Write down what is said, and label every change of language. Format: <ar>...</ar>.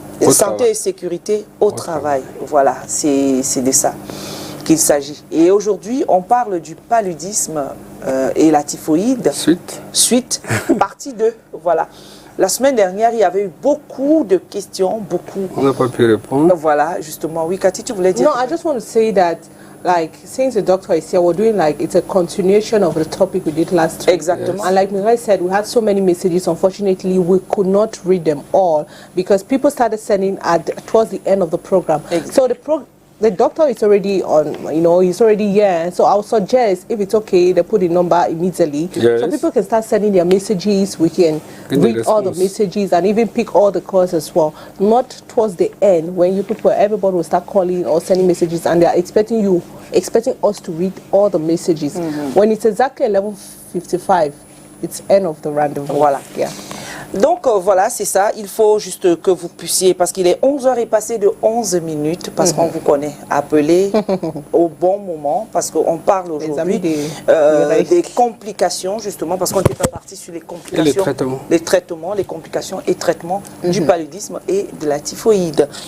<fr>Santé et sécurité au travail. Voilà, c'est de ça qu'il s'agit. Et aujourd'hui, on parle du paludisme et la typhoïde. Suite, partie 2. Voilà. La semaine dernière, il y avait eu beaucoup de questions, On n'a pas pu répondre. Voilà, justement. Oui, Cathy, tu voulais dire?</fr> <en>No, I just want to say that, like, since the doctor is here, we're doing like, it's a continuation of the topic we did last week.</en> <fr>Exactement.</fr> <en>And like Mirai said, we had so many messages. Unfortunately, we could not read them all because people started sending towards the end of the program. Exactly. So the doctor is already on, you know, he's already here. So I would suggest, if it's okay, they put the number immediately. Yes. So people can start sending their messages. We can read all the messages and even pick all the calls as well. Not towards the end when everybody will start calling or sending messages and they're expecting us to read all the messages. When it's exactly 11:55, it's end of the rendezvous.</en> <fr>Voilà.</fr> <en>Yeah.</en> <fr>Donc voilà, c'est ça. Il faut juste que vous puissiez, parce qu'il est 11h et passé de 11 minutes, parce qu'on vous connaît, appeler au bon moment, parce qu'on parle aujourd'hui des complications, justement, parce qu'on n'était pas parti sur les complications. Et les traitements. Les complications et traitements du paludisme et de la typhoïde.</fr>